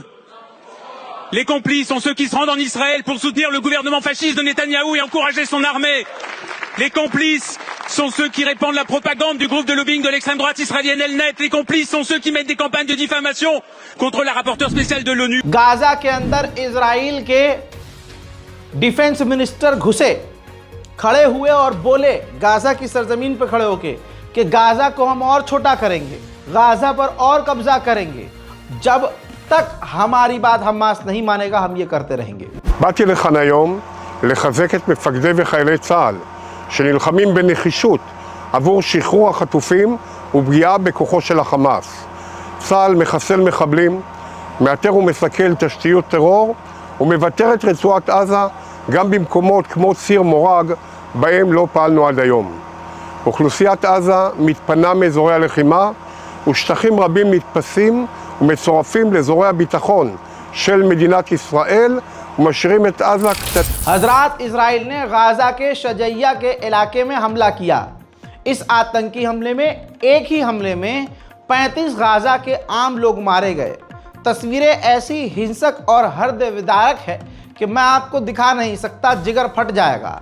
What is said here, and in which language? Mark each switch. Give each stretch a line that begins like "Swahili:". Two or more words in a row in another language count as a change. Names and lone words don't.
French: Les complices sont ceux qui se rendent en Israël pour soutenir le gouvernement fasciste de Netanyahou et encourager son armée. Les complices sont ceux qui répandent la propagande du groupe de lobbying de l'extrême droite israélienne Elnet. Les complices sont ceux qui mettent des campagnes de diffamation contre la rapporteure spéciale de l'ONU.
Hindi: गाजा के अंदर इजराइल के
English: defense minister
Hindi: घुसे, खड़े हुए और बोले गाजा की सरजमीन पर खड़े होके कि गाजा को हम और छोटा करेंगे, गाजा पर और कब्जा करेंगे, जब तक हमारी बात हमास नहीं मानेगा हम ये करते रहेंगे।
Hebrew: באתי לכאן היום לחזק את מפקדי וחיילי צה"ל שנלחמים בנחישות עבור שחרור החטופים ופגיעה בכוחו של החמאס. צה"ל מחסל מחבלים, מאתר ומסכל תשתיות טרור ומבתר את רצועת עזה גם במקומות כמו ציר מורג בהם לא פעלנו עד היום. אוכלוסיית עזה מתפנה מאזורי הלחימה ושטחים רבים נתפסים ומצורפים לאזורי הביטחון של מדינת ישראל ומשאירים את עזה קצת.
Hindi: हजरात, इजराइल ने गाजा के शजैया के इलाके में हमला किया। इस आतंकी हमले में एक ही हमले में 35 गाजा के आम लोग मारे गए। तस्वीरें ऐसी हिंसक और हृदय विदारक है कि मैं आपको दिखा नहीं सकता, जिगर फट जाएगा।